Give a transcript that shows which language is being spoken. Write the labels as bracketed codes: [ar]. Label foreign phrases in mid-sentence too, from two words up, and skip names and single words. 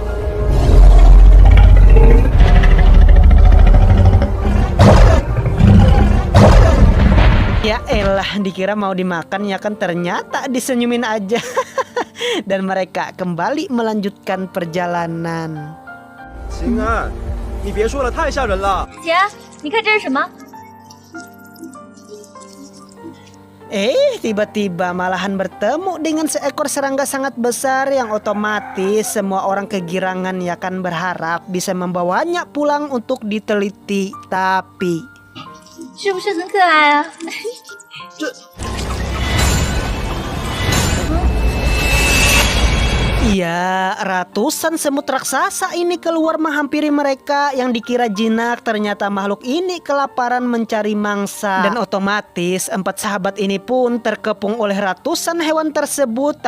[id] Ya elah, dikira mau dimakan ya kan, ternyata disenyumin aja. Dan mereka kembali melanjutkan perjalanan. [zh] 行啊，你别说了，太吓人了。姐，你看这是什么？ [id] Tiba-tiba malahan bertemu dengan seekor serangga sangat besar yang otomatis semua orang kegirangan ya kan, berharap bisa membawanya pulang untuk diteliti. Tapi [zh] 是不是很可爱啊？ [id] iya, ratusan semut raksasa ini keluar menghampiri mereka. Yang dikira jinak, ternyata makhluk ini kelaparan mencari mangsa. Dan otomatis 4 sahabat ini pun terkepung oleh ratusan hewan tersebut.